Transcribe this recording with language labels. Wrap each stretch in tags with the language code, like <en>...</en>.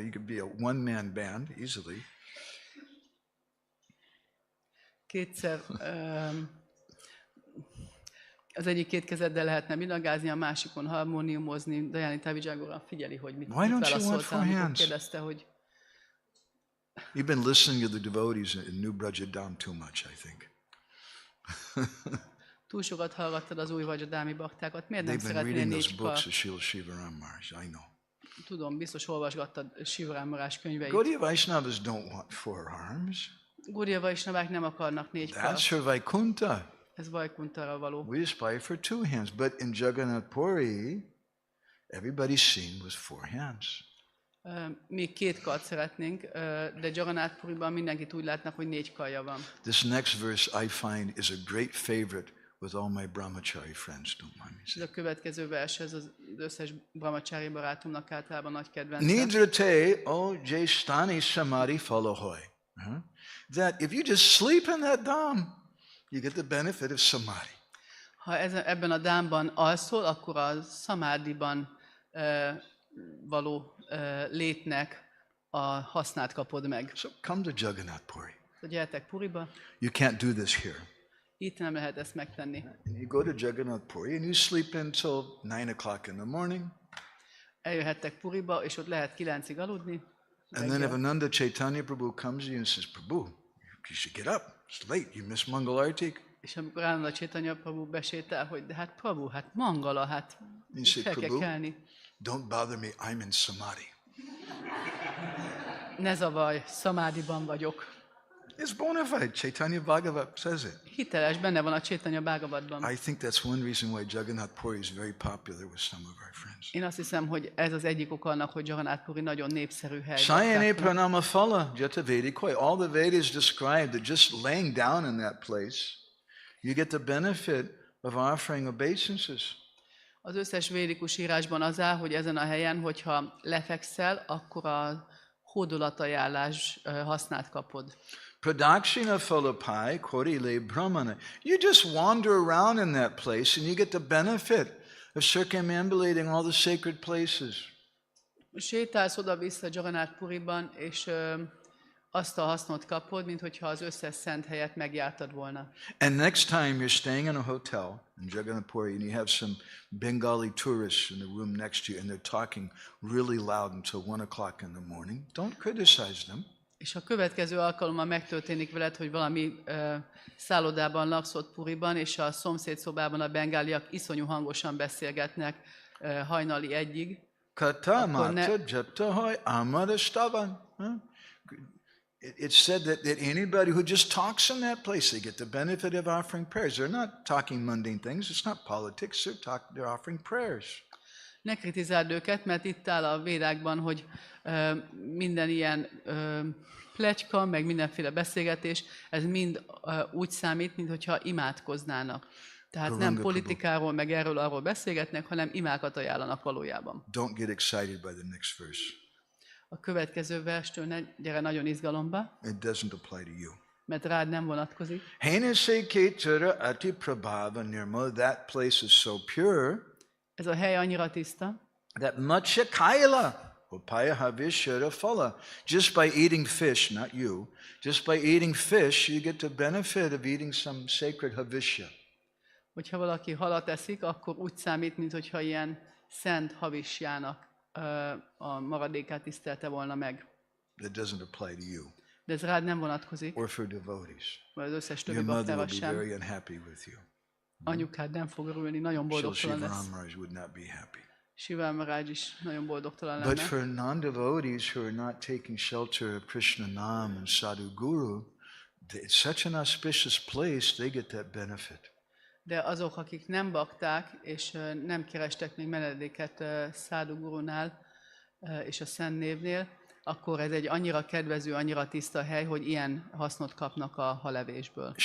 <en>You could be a one-man band easily.</en> <hu>Kétszer az egyik 2 kezeddel lehetne mridangázni, a másikon harmóniumozni. Dajani Tavijagora figyeli, hogy mit válaszoltál, amikor kérdezte, hogy...</hu> <en>You've been listening to the devotees in New Brajadam too much, I think.</en> <hu>Túl sokat hallgattad az új Vrajadámi baktákat. Miért nem szeretnél 4 kar?</hu> <en>I know.</en> <hu>Tudom, biztos olvasgattad Sivaram Maharaj könyveit.</hu> <en>Gaudiya Vaishnavas don't want 4 arms.</en> <hu>Gaudiya Vaishnavák nem akarnak 4 kar.</hu> <en>That's for Vaikuntha.</en> <hu>Ez Vaikuntha-ra való.</hu> <en>We aspire for 2 hands, but in Jagannath Puri, everybody's seen with 4 hands.</en> <hu>Mi 2 kart szeretnénk, de Jagannath Puriban mindenkit úgy látnak, hogy 4 karja van.</hu> <en>This next verse I find is a great favorite with all my brahmachari friends. Don't mind me</en> <hu>Ez</hu> <en>saying.</en> <hu>a következő vers, ez az összes brahmachari barátomnak általában nagy kedvence.</hu> <bn>Nidrate o jestani samadhi falahoy.</bn> <en>That if you just sleep in that dham, you get the benefit of samadhi.</en> <hu>Ha ebben a dámban alszol, akkor a samadhiban való létnek a hasznát kapod meg.</hu> <en>So come to Jagannath Puri.</en> <hu>Gyertek Puriba.</hu> <en>You can't do this here.</en> <hu>Itt nem lehet ezt megtenni.</hu> <en>And you go to Jagannath Puri and you sleep until 9 o'clock in the morning.</en> <hu>Eljöhettek Puriba, és ott lehet 9-ig aludni.</hu> <en>And then if Ananda Chaitanya Prabhu comes to you and says, Prabhu, you should get up. It's late. You missed Mangal Artik.</en> <hu>És amikor Ananda Chaitanya Prabhu besétál, hogy de hát Prabhu, hát Mangala, hát fel kell kelni.</hu> <en>Don't bother me, I'm in samadhi.</en> <hu>Ne zavarj, samadhiban vagyok.</hu> <en>It's bona fide. Chaitanya Bhagavat says it.</en> <hu>Hiteles, benne van a Chaitanya Bhagavatban.</hu> <en>I think that's one reason why Jagannath Puri is very popular with some of our friends.</en> <hu>Én azt hiszem, hogy ez az egyik oka annak, hogy Jagannath Puri nagyon népszerű hely.</hu> <bn>Sayane pranama phala jata vedikoi.</bn> <en>All the Vedas describe that just laying down in that place, you get the benefit of offering obeisances.</en> <hu>Az összes védikus írásban az áll, hogy ezen a helyen, hogyha lefekszel, akkor a hódolatajánlás hasznát kapod.</hu> <bn>Pradakshina Philippi, Korile Brahmana.</bn> <en>You just wander around in that place and you get the benefit of circumambulating all the sacred places.</en> <hu>Sétálsz oda-vissza Jagannath Puriban, és azt a hasznot kapod, mint hogyha az összes szent helyet megjártad volna.</hu> <en>And next time you're staying in a hotel in Jagannath Puri and you have some Bengali tourists in the room next to you and they're talking really loud until 1 o'clock in the morning, don't criticize them.</en> <hu>És a következő alkalommal megtörténik veled, hogy valami szállodában laksz ott Puriban, és a szomszédszobában a bengáliak iszonyú hangosan beszélgetnek hajnali 1-ig.</hu> <bn>Kata mata japtahai amarastavan.</bn> <en>It's said that anybody who just talks in that place, they get the benefit of offering prayers. They're not talking mundane things. It's not politics. They're offering prayers.</en> <hu>Ne kritizáld őket, mert itt áll a védákban, hogy minden ilyen pletyka, meg mindenféle beszélgetés, ez mind úgy számít, mintha imádkoznának. Tehát nem politikáról, meg arról beszélgetnek, hanem imákat ajánlanak valójában.</hu> <en>Don't get excited by the next verse.</en> <hu>A következő verstől ne gyere nagyon izgalomba.</hu> <en>It doesn't apply to you.</en> <hu>Mert rád nem vonatkozik.</hu> <bn>Henase ketara ati prabhava nirmal.</bn> <en>That place is so pure.</en> <hu>Ez a hely annyira tiszta.</hu> <bn>That matsya kaila upaya havishara phala.</bn> <en>Just by eating fish, not you, just by eating fish, you get the benefit of eating some sacred havishya.</en> <hu>Hogyha valaki halat eszik, akkor úgy számít, mintha ilyen szent havisjának a maradékát tisztelte volna meg.</hu> <en>That doesn't apply to you.</en> <hu>De ez rád nem vonatkozik.</hu> <en>Or for devotees.</en> <hu>Vagy az összes többi</hu> <en>Your mother</en> <hu>baktára</hu> <en>will be</en> <hu>sem.</hu> <en>very unhappy with you.</en> <hu>Anyukád nem fog örülni, nagyon boldogtalan lesz.</hu> <en>Maharaj would not be happy.</en> <hu>Maharaja is nagyon boldogtalan</hu> <en>But</en> <hu>lenne.</hu> <en>for non-devotees who are not taking shelter of Krishna Nam and Sadhu Guru, it's such an auspicious place, they get that benefit.</en> <hu>De azok, akik nem bakták, és nem kerestek még menedéket Sadhu Gurunál és a Szent Névnél, akkor ez egy annyira kedvező, annyira tiszta hely, hogy ilyen hasznot kapnak a halevésből.</hu>